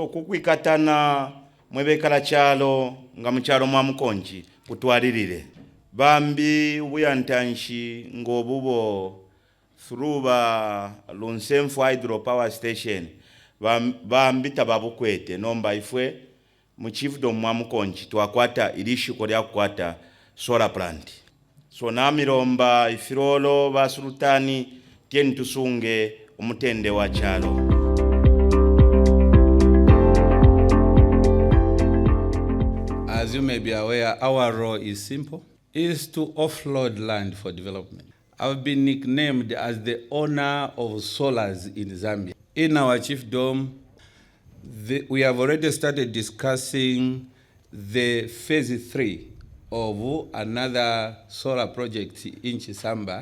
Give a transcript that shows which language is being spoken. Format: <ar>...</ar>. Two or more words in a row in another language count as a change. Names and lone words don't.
<bem>kukwikatana mwebekala chalo nga muchalo mwa mukonchi kutwalirire bambi buyantanshi ngobubo through Lunsemfwa Hydro Power Station bambi tababukwete nomba ifwe mu chiefdom mwa mukonchi twakwata ilishiko lya kukwata</bem> <en>solar plant</en> <bem>so namiromba ifirolo basultani tieni tusunge umutende wa chalo.</bem> <en>As you may be aware, our role is simple, is to offload land for development. I've been nicknamed as the owner of solars in Zambia. In our chiefdom, we have already started discussing the phase 3 of another solar project in Chisamba.</en>